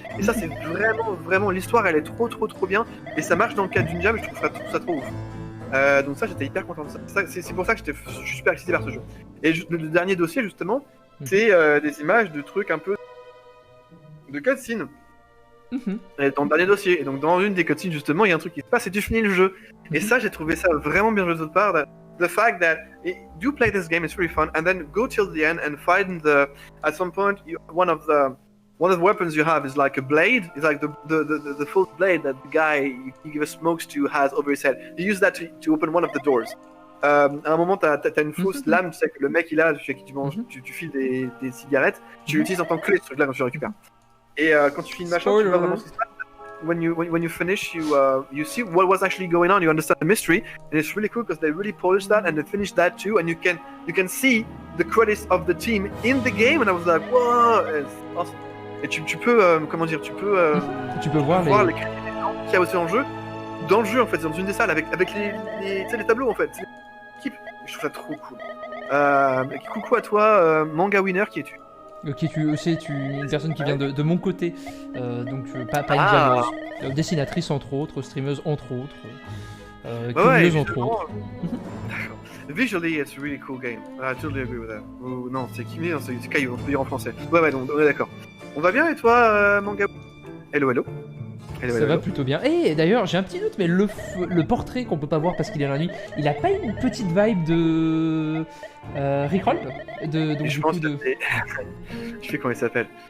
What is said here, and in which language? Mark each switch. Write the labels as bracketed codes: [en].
[fr] Et ça, c'est vraiment l'histoire, elle est trop bien, et ça marche dans le cadre d'une jam, et je trouve ça trop ouf. Donc ça, j'étais hyper content de ça. C'est pour ça que je suis super excité par ce jeu. Et le dernier dossier, justement, c'est des images de trucs un peu de cutscenes. Et dans le dernier dossier, et donc dans une des cutscenes, justement, il y a un truc qui se passe et tu finis le jeu. Et ça, j'ai trouvé ça vraiment bien joué de votre part. [en] The fact that you play this game, it's really fun, and then go till the end and find at some point one of the weapons you have is like a blade. It's like the full blade that the guy you give smokes to has over his head. You use that to open one of the doors. [fr] À un moment, t'as une fausse lame, tu sais que le mec il a, chez qui tu manges, tu files des cigarettes, tu l'utilises en tant que clé ce truc-là quand tu le récupères. Et quand tu finis machin, tu vois vraiment ce qui se passe. [en] When you finish, you see what was actually going on. You understand the mystery, and it's really cool because they really polished that and they finished that too. And you can see the credits of the team in the game. And I was like, wow, it's awesome. [fr] Et tu peux comment dire, tu peux voir les crédits des gens qu'il y a aussi en jeu, dans le jeu en fait, dans une des salles avec les tableaux en fait. Je trouve ça trop cool. Coucou à toi, Manga Winner, qui es-tu? Qui es-tu aussi, une personne qui vient de mon côté, donc pas une dialogue, dessinatrice entre autres, streameuse entre autres, curieuse entre autres. D'accord. [en] Visually, it's a really cool game. I totally agree with that. [fr] Non, c'est Kimi, c'est Caillou, on peut dire en français. Ouais, donc on est d'accord. On va bien et toi, Manga? Hello. Ça va plutôt bien. Et d'ailleurs, j'ai un petit doute, mais le portrait qu'on peut pas voir parce qu'il est dans la nuit, il a pas une petite vibe de Rickroll je pense que je sais comment il s'appelle.